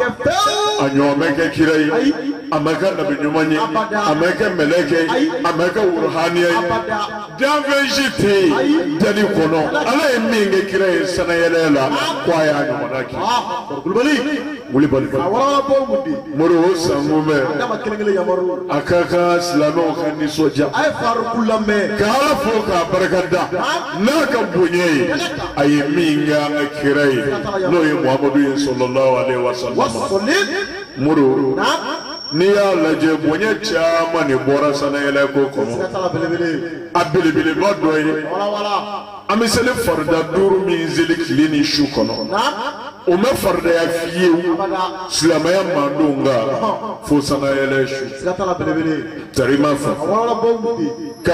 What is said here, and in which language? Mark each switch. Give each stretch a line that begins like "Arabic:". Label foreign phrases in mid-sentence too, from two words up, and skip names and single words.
Bambara: a ɲɔgɔn bɛ kɛ kira ye a ma kɛ nabi ɲuman ye a ma kɛ mɛlɛkɛ ye a ma kɛ wuruhaniya ye danfɛn si tɛ yen dali kɔnɔ ala ye min kɛ kira ye sɛnɛyɛlɛ la ko a y'a ɲɔgɔnna kɛ Kulibali mori o sango mɛn a ka kan silamɛw ka nisɔndiya ka ala fo k'a barikada n'a ka bonya ye a ye min kɛ an ka kira ye n'o ye muhamadu ye
Arabic: صلى الله عليه وسلم
Bambara: mori n'i y'a lajɛ bonya caman de bɔra sɛnɛyɛlɛ ko kɔnɔ a belebeleba dɔ ye an bɛ seli farida 5 min seli tile ni su kɔnɔ o ma faridaya fiyewu silamɛya mandon nka fo sɛnɛyɛlɛ su tari ma fɛ ka